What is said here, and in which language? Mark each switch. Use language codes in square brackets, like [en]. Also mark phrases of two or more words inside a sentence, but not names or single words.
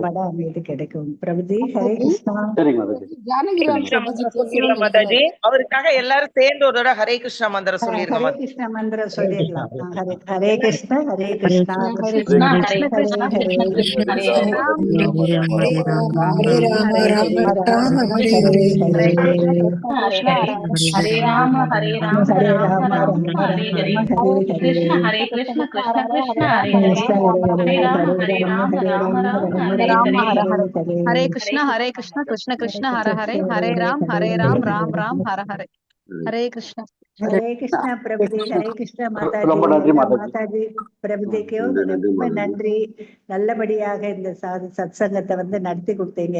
[ta] மன அமைதி கிடைக்கும் பிரபுஜி. ஹரே கிருஷ்ணா. சரிங்க மாதாஜி. ஜானகிராம் கிருஷ்ணா பிரபுஜி மந்திரம் பேசணும்னு சொல்லிடலாம் மாதாஜி. நினைக்கிறாரு. அவருக்காக எல்லாரும் சேர்ந்து ஒரு தடவை ஹரே கிருஷ்ணா மந்திரம் சொல்லிருங்க ஹரே மாதாஜி. கிருஷ்ணா மந்திரம் சொல்லிடலாம். ஹரே கிருஷ்ணா, ஹரே ஹரே கிருஷ்ணா, கிருஷ்ணா. கிருஷ்ணா ஹரே கிருஷ்ணா, கிருஷ்ணா. ஹரே கிருஷ்ண ஹரே, கிருஷ்ண ஹரே கிருஷ்ண ராம கிருஷ்ண ராம ஹரே ராம ஹரே ராம ராம ராம ராம ஹரே ஹரே ராம ராம ஹரே. ஹரே ராம ஹரே. ராம ஹரே ஹரே ஹரே. ஹரே, ஹரே ஹரே கிருஷ்ணா கிருஷ்ணா கிருஷ்ணா ஹரே ராம ஹரே ராம ஹரே ராம ராம ராம ராம ஹரே ராம ஹரே. ஹரே ஹரே. ஹரே கிருஷ்ண கிருஷ்ண கிருஷ்ண ஹரே ஹரே ஹரே. ஹரே, ஹரே ராம ஹரே ராம ராம ராம ராம ஹரே ராம, ஹரே. ஹரே ஹரே. ஹரே கிருஷ்ண கிருஷ்ண கிருஷ்ண ஹர ஹரே. ஹரே ராம் ராம் ராம் ஹர ஹரே. ஹரே கிருஷ்ண. ஹரே கிருஷ்ணா பிரபுஜி. ஹரே கிருஷ்ணா மாதாஜி. ரொம்ப நன்றி எல்லா மாதாஜி. மாதாஜி பிரபுஜிக்கும் நன்றி நன்றி ரொம்ப மாதாஜி. நன்றி. நல்லபடியாக இந்த சத் சங்கத்தை வந்து நடத்தி கொடுத்தீங்க.